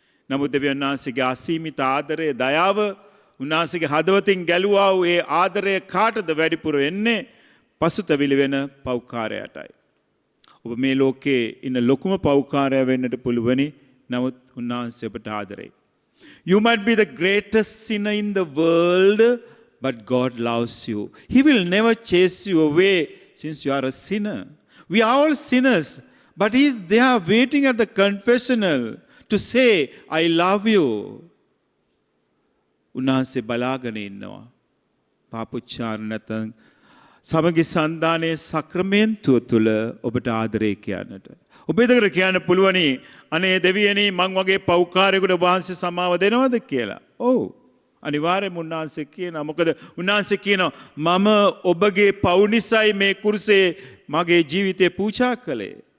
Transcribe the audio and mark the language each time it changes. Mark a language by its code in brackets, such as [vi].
[si] නමුත් දෙවියන් වහන්සේගේ අසීමිත ආදරය දයාව උන්වහන්සේගේ හදවතින් ගැලුවා වූ ඒ ආදරය කාටද වැඩිපුර එන්නේ? පසුතැවිලි වෙන පෞකාරයටයි. ඔබ මේ ලෝකේ ඉන්න ලොකුම පෞකාරය වෙන්නට පුළුවනි. නමුත් උන්වහන්සේ ඔබට ආදරෙයි. [en] You might be the greatest sinner in the world, but God loves you. He will never chase you away since you are a sinner. We are all sinners, but He is there waiting at the confessional to say, I love you. [si] උන්වහන්සේ බලාගෙන ඉන්නවා. පාපොච්චාරණ නැත්නම් සමගි සන්දානයේ සක්‍රමෙන්තුව තුළ ඔබට ආදරේ කියන්නට. ඔබ එතකට කියන්න පුළුවනි අනේ දෙවියනි මං වගේ පෞකාරයෙකුට වහන්සේ සමාව දෙනවද කියලා. ඔව්. අනිවාර්යයෙන්ම උන්වහන්සේ කියනවා. මොකද උන්වහන්සේ කියනවා මම ඔබගේ පව් නිසායි මේ කුරුසේ මගේ ජීවිතේ පූජා කළේ.